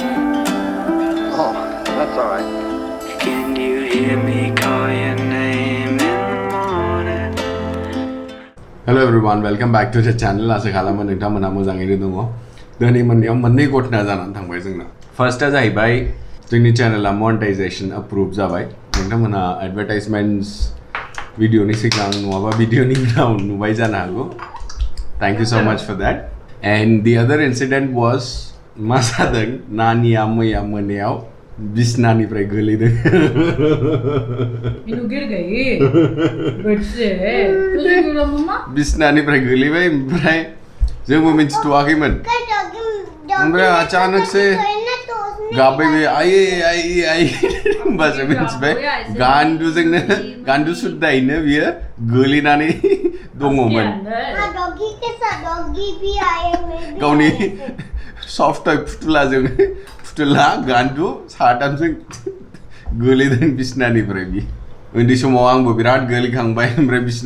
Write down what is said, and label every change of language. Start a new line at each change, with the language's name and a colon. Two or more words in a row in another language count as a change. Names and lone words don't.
English: Oh, that's all right. Can you hear me call your name in the morning? Hello everyone, welcome back to the channel.
Bodo: आशा खालामो नोंथांमोना मोजाङैनो दङ। दिनै मोननायाव मोननै घटना जानानै थांबाय जोंना। फार्स्टआ जाहैबाय जोंनि चेनेला
English: monetization approve
Bodo: जाबाय। नोंथांमोना एडभार्टाइजमेन्ट्स भिडिअनि सिगां नङाबा भिडिअनि उनाव नुबाय जानो हागौ।
English: Thank you so much for that. And the other incident was
Bodo: मा जादों नानिया मैया मोनायाव बिसनानिफ्राय गोलैदों
Hindi: गिर गई बेड से तुझे गिरा मम्मा
Bodo: बिसनानिफ्राय गोलैबाय ओमफ्राय जोंबो मिन्थिथ'वाखैमोन ओमफ्राय
Hindi: अचानक से
Bodo: गाबबाय आई होमबासो मिन्थिबाय गान्दु सुद्दायैनो बियो गोलैनानै दङमोन गावनि सफ्ट टय फुथुला गान्दु साथामजों गोलैदों बिसनानिफ्राय बि उन्दै समाव आंबो बिराद गोलैखांबाय ओमफ्राय बिसना